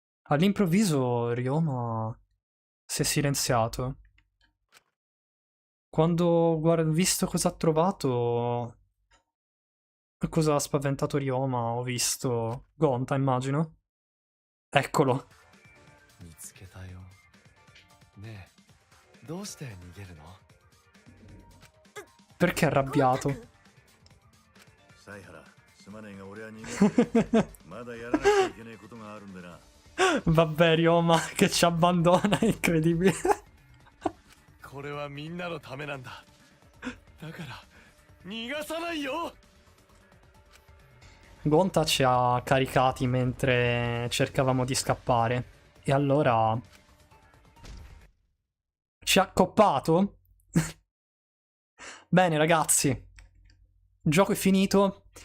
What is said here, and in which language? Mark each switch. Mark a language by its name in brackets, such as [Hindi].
[Italian] All'improvviso Ryoma si è silenziato. Quando ho visto cosa ha trovato, cosa ha spaventato Ryoma, ho visto Gonta, immagino. Eccolo. [Japanese] 見つけたよ。ねえ、どうして逃げるの？ [Italian] Perché è arrabbiato? [Japanese] 犀原、すまねえが俺は逃げてる。まだやらなきゃいけないことがあるんでな。 [Italian] Vabbè, Ryoma che ci abbandona, è incredibile. [Japanese] これはみんなのためなんだ。だから逃がさないよ。 [Italian] Gonta ci ha caricati mentre cercavamo di scappare. E allora... ci ha accoppato? Bene, ragazzi. Il gioco è finito.